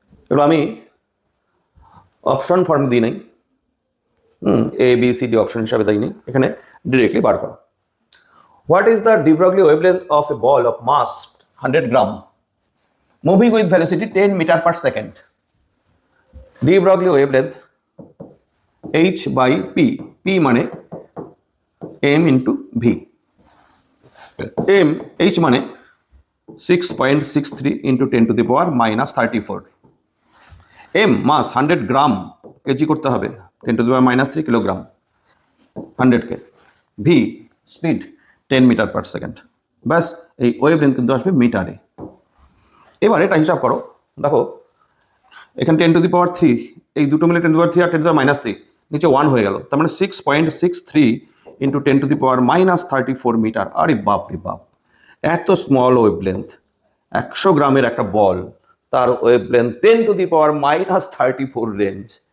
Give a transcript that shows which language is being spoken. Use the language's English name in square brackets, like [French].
[Bangla] এবার আমি option form দিই নাই, A B C D option হিসাবে দিইনি, এখানে ডিরেক্টলি বার করো। [English] What is the de Broglie wavelength of a ball of mass 100 gram moving with velocity 10 meter per second? de Broglie wavelength h by p, p মানে m into v, m h মানে 6.63 into 10 to the power minus 34, m mass 100 gram, [Bangla] KG করতে হবে [English] 10 to the power minus 3 kilogram 100 কে, v speed 10 meter per second. [Bangla] ব্যাস এই wavelength কিন্তু আসবে মিটারে। এবার এটা হিসাব করো, দেখো এখানে 10 to the power 3, এই দুটো মিলে 10 to the power 3 আর 10 to the power minus 3, নিচে 1 হয়ে গেল, তার মানে 6.63 into 10 to the power minus 34 metre. আরে বাপ রে বাপ, এত স্মল ওয়েভলেন্থ, 100 গ্রামের একটা বল, তার wavelength 10 to the power minus 34 range.